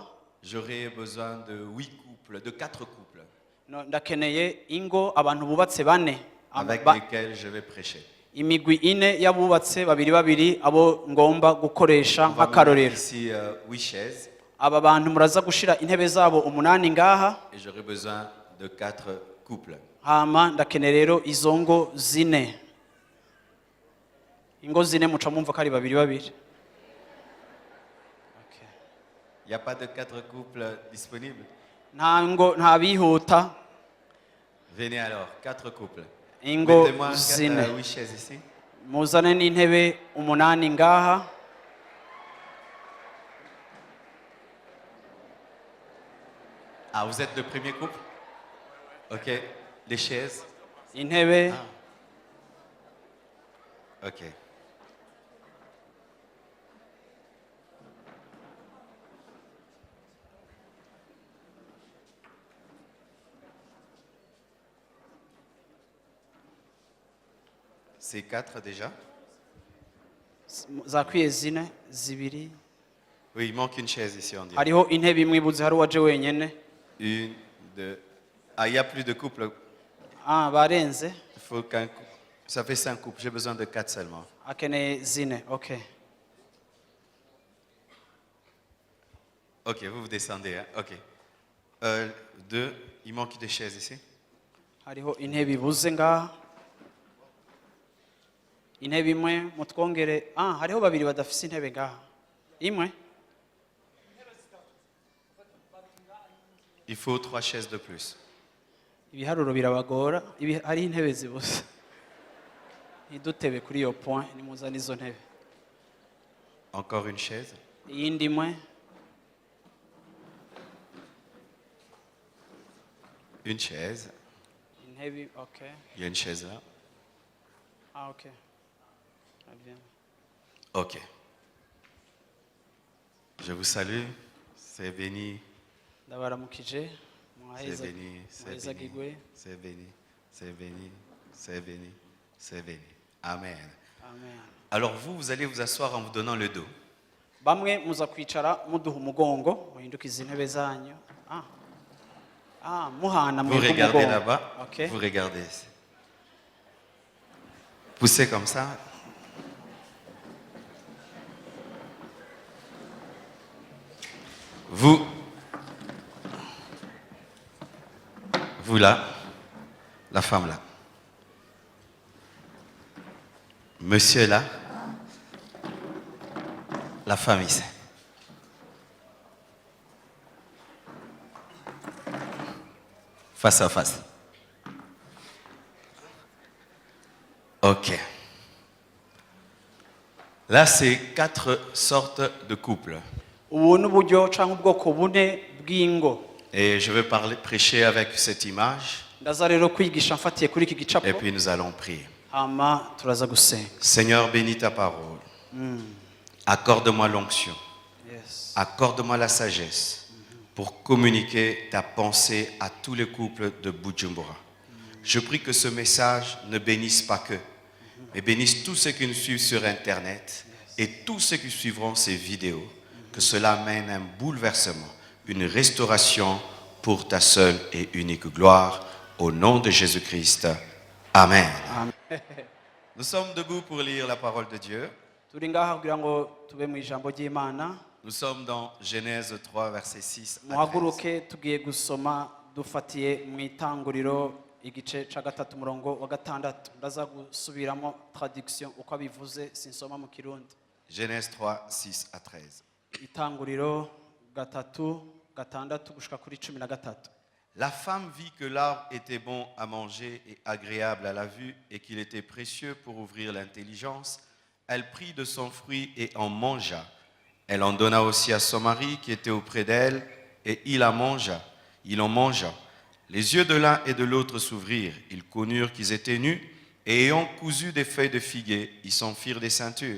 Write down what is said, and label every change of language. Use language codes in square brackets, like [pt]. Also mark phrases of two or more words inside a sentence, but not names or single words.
[fr] J'aurais besoin de 8 couples, de 4 couples [rn] Ndakeneye ingo abantu bubatse bane [fr] avec lesquels je vais prêcher. [rn] imigwi ine y'abubatse babiri babiri abo ngomba gukoresha [fr] On va mettre [rn] nk'akarorero. [fr] ici 8 chaises [rn] Aba bantu muraza gushira intebe zabo umunani ngaha, [fr] et j'aurai besoin de 4 couples. [rn] hama ndakeneye rero izo ngo zine. Ingo zine muca mumva ko ari babiri babiri. [fr] Il n'y a pas de 4 couples disponibles? [rn] Nta bihuta. [fr] Venez alors, 4 couples. [rn] Ingo [fr] Mettez-moi [rn] zine. [fr] 8 chaises ici. [rn] Muzane n'intebe umunani ngaha. [fr] Ah, vous êtes le premier couple? Ok. Les chaises? [rn] Intebe. [fr] Ok. C'est 4 déjà? [rn] Zakwiye zine zibiri. [fr] Oui, il manque une chaise ici, on dirait. [rn] Hariho intebe imwe ibuze hari uwaje wenyene. [fr] 1, 2. Ah, il n'y a plus de couple. [rn] Barenze. [fr] Il faut qu'un couple. Ça fait 5 couples. J'ai besoin de 4 seulement. [rn] Akeneye zine. [fr] Okay. Ok, vous descendez. Hein? Ok. 2. Il manque des chaises ici. [rn] Hariho intebe ibuze ngaha. Intebe imwe mutwongere. Hariho babiri badafise intebe ngaha. Imwe. [fr] Il faut 3 chaises de plus. [rn] Ibiharuro birabagora. Hari intebe zibuze. Idutebe kuri iyo point nimuzana izo ntebe. [fr] Encore une chaise. [rn] Iyindi imwe. [fr] Une chaise. [rn] Intebe, okay. [fr] Il y a une chaise là. Okay. Très bien. Ok. Je vous salue. C'est béni. [rn] Ndabaramukije. [fr] C'est béni. C'est béni. [rn] Muhezagirwe. [fr] C'est béni. C'est béni. C'est béni. C'est béni. Amen. Amen. Alors vous allez vous asseoir en vous donnant le dos. [rn] Bamwe muza kwicara muduha umugongo muhindukiza intebe zanyu. Muhana [fr] Vous [rn] mwebwe [fr] regardez [rn] umugongo. [fr] là-bas. Okay. Vous regardez ici. Poussez comme ça. Vous là, la femme là. Monsieur là, la femme ici. Face à face. Ok. Là, c'est 4 sortes de couples. [rn] Ubu n'uburyo canke ubwoko bune bw'ingo. [fr] Et je vais prêcher avec cette image. [rn] Ndaza rero kwigisha mfatiye kuri iki gicapo. [fr] Et puis nous allons prier. [rn] Hama turaza gusenga. [fr] Seigneur, bénis ta parole. Accorde-moi l'onction. Yes. Accorde-moi la sagesse pour communiquer ta pensée à tous les couples de Bujumbura. Je prie que ce message ne bénisse pas que, mais bénisse tous ceux qui nous suivent sur Internet et tous ceux qui suivront ces vidéos. Que cela mène un bouleversement, une restauration pour ta seule et unique gloire. Au nom de Jésus-Christ. Amen. Amen. Nous sommes debout pour lire la parole de Dieu. [rn] Turi ngaha kugira ngo tube mu ijambo ry'Imana. [fr] Nous sommes dans Genèse 3, verset 6 à 13. [rn] Muhaguruke tugiye gusoma dufatiye mu itanguriro igice ca gatatu murongo wa gatandatu. Ndaza gusubiramo traduction uko abivuze sinsoma mu Kirundi. [fr] Genèse 3, 6 à 13. [rn] Itanguriro gatatu gatandatu gushika kuri 13. [fr] La femme vit que l'arbre était bon à manger et agréable à la vue et qu'il était précieux pour ouvrir l'intelligence. Elle prit de son fruit et en mangea. Elle en donna aussi à son mari qui était auprès d'elle et il en mangea. Les yeux de l'un et de l'autre s'ouvrirent. Ils connurent qu'ils étaient nus et ayant cousu des feuilles de figuier, ils s'en firent des ceintures.